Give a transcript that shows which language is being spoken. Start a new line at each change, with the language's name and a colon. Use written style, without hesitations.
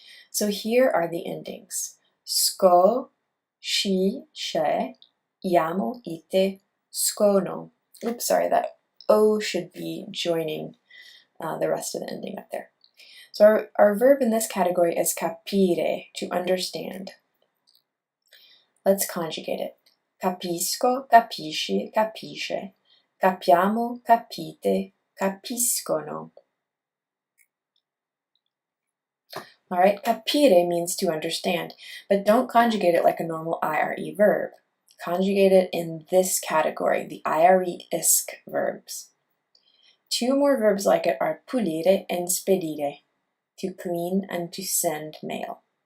English: So here are the endings. Sko, she, she, iamo, ite, skono. Oops, sorry, that O should be joining the rest of the ending up there. So our verb in this category is capire, to understand. Let's conjugate it.
Italian: Capisco, capisci, capisce. Capiamo, capite, capiscono.
English: All right, capire means to understand, but don't conjugate it like a normal IRE verb. Conjugate it in this category, the IRE-isk verbs. Two more verbs like it are pulire and spedire, to clean and to send mail.